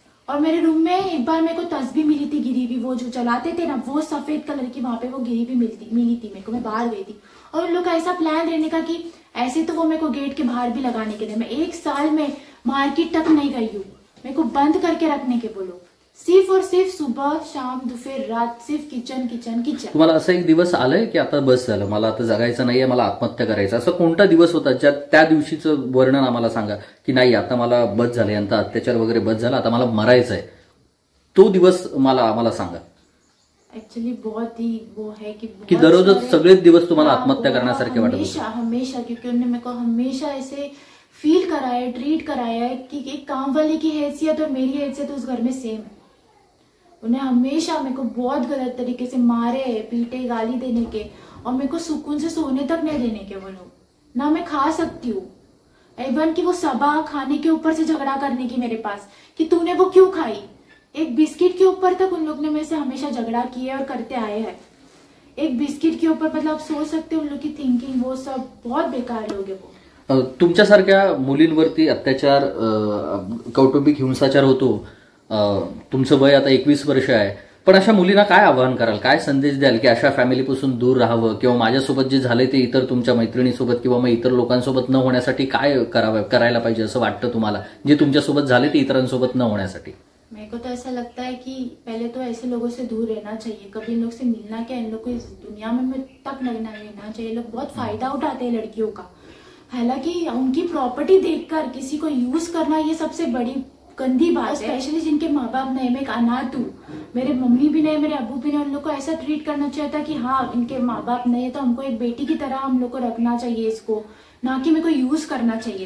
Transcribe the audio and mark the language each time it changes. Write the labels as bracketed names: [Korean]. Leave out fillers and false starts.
[Hindi] और मेरे रूम में एक बार मेरे को तस्बीह मिली थी गिरी हुई, वो जो जलाते थे ना, वो सफेद कलर की, वहां पे वो गिरी हुई मिली थी मेरे को, मैं बाहर गई थी। और उन लोग का ऐसा प्लान रहने का कि ऐसे तो वो मेरे को गेट के बाहर भी लगाने के लिए, मैं 1 साल में मार्केट तक नहीं गई हूँ, मेरे को बंद करके रखने के बोलो, सिर्फ और सिर्फ सुबह शाम दोपहर रात सिर्फ किचन किचन किचन। [Marathi] तुम्हाला असं एक दिवस आलंय की आता बस झालं, मला आता जगायचं नाहीये, मला आत्महत्या करायचं, असं कोणता दिवस होता ज्या त्या दिवशीचं वर्णन आम्हाला सांगा की नाही आता मला बस झाले, यांचा अत्याचार वगैरे बस झाला, आता मला मरायचंय, तो दिवस आम्हाला सांगा। [Hindi] एक्चुअली बहुत ही वो है कि [Marathi] दररोजच सगळेच दिवस तुम्हाला आत्महत्या करण्यासारखे वाटत होते? [Hindi] हमेशा, क्योंकि उन्होंने मेरे को हमेशा ऐसे फील कराया, ट्रीट कराया है कि एक काम वाली की हैसियत और मेरी हैसियत उस घर में सेम है। उन्हें हमेशा मेरे को बहुत गलत तरीके से मारे, पीटे, गाली देने के, और मेरे को सुकून से सोने तक नहीं देने के वो लोग, ना मैं खा सकती हूँ। इवन कि वो सबा खाने के ऊपर से झगड़ा करने की मेरे पास कि तूने वो क्यों खाई, एक बिस्किट के ऊपर तक उन लोग ने मेरे से हमेशा झगड़ा किया और करते आए हैं। एक बिस्किट के ऊपर, मतलब आप सोच सकते हो उन लोग की थिंकिंग, वो सब बहुत बेकार लोग है वो। [Marathi] तुमच्यासारख्या मुलींवरती अत्याचार, कौटुंबिक हिंसाचार होतो, तुमचं वय आता 21 वर्ष आहे, पण अशा मुलींना काय आवाहन कराल, काय संदेश द्याल की अशा फॅमिलीपासून दूर राहावं, किंवा माझ्यासोबत जे झाले ते इतर तुमच्या मैत्रिणीसोबत किंवा मग इतर लोकांसोबत न होण्यासाठी काय करायला पाहिजे असं वाटतं तुम्हाला, जे तुमच्यासोबत झाले ते इतरांसोबत न होण्यासाठी? [Hindi] मेरे को तो ऐसा लगता है कि पहले तो ऐसे लोगों से दूर रहना चाहिए, कभी इन लोग से मिलना क्या, इन लोग को इस दुनिया में तक नहीं रहना चाहिए। लोग बहुत फायदा उठाते हैं लड़कियों का, हालांकि उनकी प्रॉपर्टी देखकर किसी को यूज करना ये सबसे बड़ी गंदी बात है। स्पेशली जिनके माँ बाप नहीं, मैं एक अनाथ हूँ, मेरे मम्मी भी नहीं, मेरे अबू भी नहीं, उन लोग को ऐसा ट्रीट करना चाहिए था कि हाँ इनके माँ बाप नहीं है तो हमको एक बेटी की तरह हम लोग को रखना चाहिए इसको, ना कि मेरे को यूज करना चाहिए।